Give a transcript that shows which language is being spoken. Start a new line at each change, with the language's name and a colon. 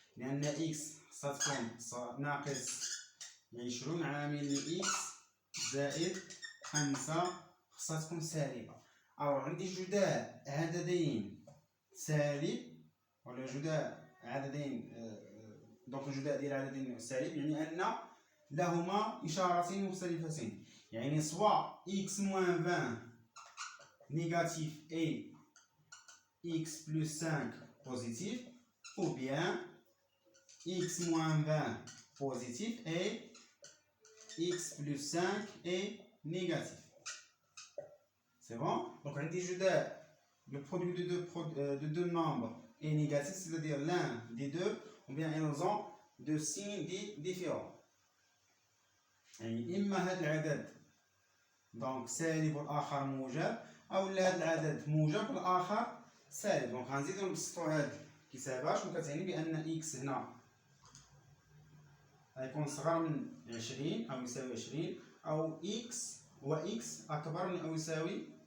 Arabic: لأن إكس خصها تكون ناقص 20 عامل ل إكس زائد 5 خصها تكون سالبة. أو عندي جداء عددين سالب ولا جداء عددين دونك الجداء ديال عددين سالب يعني أن لهما إشارتين مختلفتين.
French: يعني سواء x moins 20 négatif et x plus 5 positif ou bien x moins 20 positif et x plus 5 est négatif. C'est bon? Donc on dit le produit de deux nombres est négatif, c'est-à-dire l'un des deux, ou bien ils ont deux signes différents.
Arabic: يعني إما هذا العدد دونك سالب والآخر موجب، أو هذا العدد موجب والآخر سالب. دونك غنزيدو نبسطو هاد الكتابة. شنو كتعني؟ بأن إكس هنا غيكون صغر من 20 أو يساوي 20، أو إكس هو إكس أكبر من أو يساوي